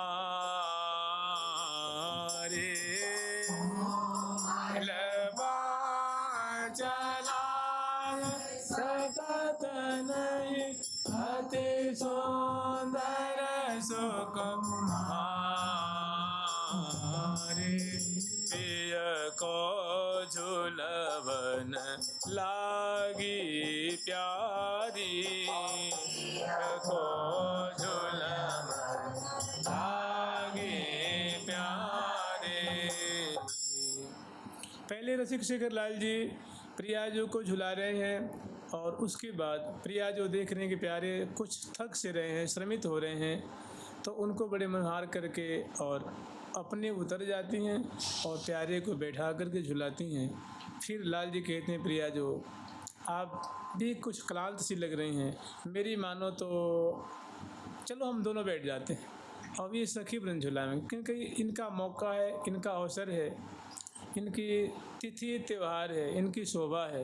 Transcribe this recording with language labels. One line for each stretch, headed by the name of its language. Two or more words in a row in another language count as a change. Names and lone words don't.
Hindi: चलाय सकत नहीं, अति सुंदर सुकुमारी, पिय को झूलवन लागी प्यारी, पिय को झूलवन लागी प्यारे। पहले रसिक शेखर लाल जी प्रिया जो को झुला रहे हैं और उसके बाद प्रिया जो देख रहे हैं कि प्यारे कुछ थक से रहे हैं, श्रमित हो रहे हैं, तो उनको बड़े मनोहार करके और अपने उतर जाती हैं और प्यारे को बैठा करके झुलाती हैं। फिर लाल जी कहते हैं प्रिया जो आप भी कुछ क्लांत सी लग रही हैं, मेरी मानो तो चलो हम दोनों बैठ जाते हैं और ये सखी वृंद झुलाएंगे, क्योंकि इनका मौका है, इनका अवसर है, इनकी तिथि त्यौहार है, इनकी शोभा है।